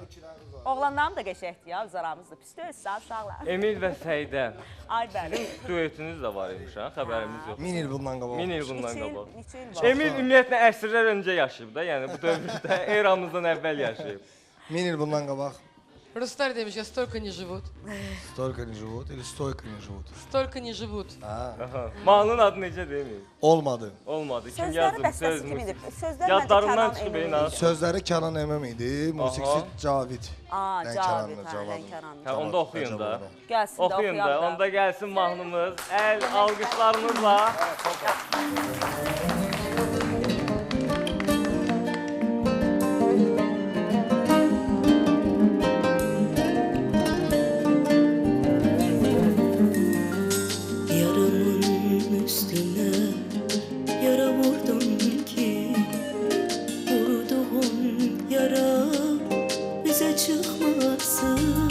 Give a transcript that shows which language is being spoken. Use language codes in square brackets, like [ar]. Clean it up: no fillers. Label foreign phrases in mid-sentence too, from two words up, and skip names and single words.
[az] Oğlanlarım da qəşəngdir ya, biz aramızda. Pis deyil, sağ uşaqlar. Emil və Səidə. Ay bəli. Duetiniz də var imiş ha, xəbərimiz yox. 1000 il bundan qabaq. 1000 il bundan qabaq. Neçə il var? Emil ümumiyyətlə əsrlər öncə yaşayıb da, yəni bu dövrdə eramızdan əvvəl yaşayıb. 1000 il bundan qabaq. Ruslar demiş ki, [ru] stолько не живут. Столка не живут или стойка не живут? Stолько не живут. Ha, Aha. [az] Mahnının adı necədir Emil? olmadı. Olmadı. Kim Sözləri yazdı? bəstəsi Söz kimidir? müzik. Sözlər Yadlarımdan Kənan çıxıb Emin. inan. Sözləri Kənan Əməm idi, musiqisi Cavid. Aa, Lənkəranlı, Cavid, hə, Cavadlı. Lənkəranlı. Hə, onda oxuyun da. Gəlsin də Oxuyun da, oxuyaq da. onda gəlsin mahnımız. Əl alqışlarınızla. [tr] Yaramın üstüne yara vurdum ki vurduğum yara bize çıkmasın.